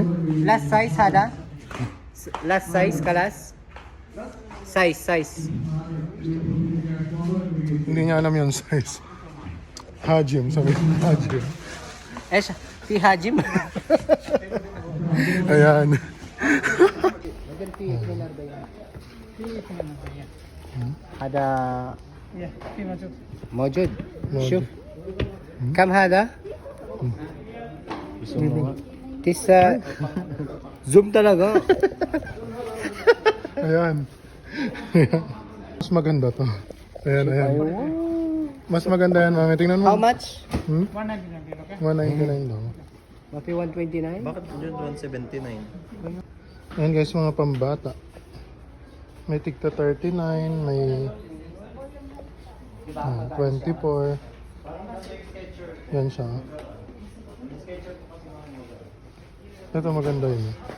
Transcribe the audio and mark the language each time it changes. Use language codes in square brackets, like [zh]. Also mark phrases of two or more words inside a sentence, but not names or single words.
[en] Last size, Hada? Last size, kalas? Size. [tl] Hindi niya alam yung size. Hajim, sabi ko. Hajim. Si Hajim. Ayan. Hada... [ar] موجود موجود. شوف كم هذا؟ تسعة زوم talaga. [tl] Ayan. Mas maganda to. Ayan. Mas maganda yan, mami. Tingnan mo. [en] How much? [tl] 199 lang. Mapi 129? Bakit yun 179? Ayan guys, mga pambata. May tigta 39, may 24. Yan siya. Ito maganda yun.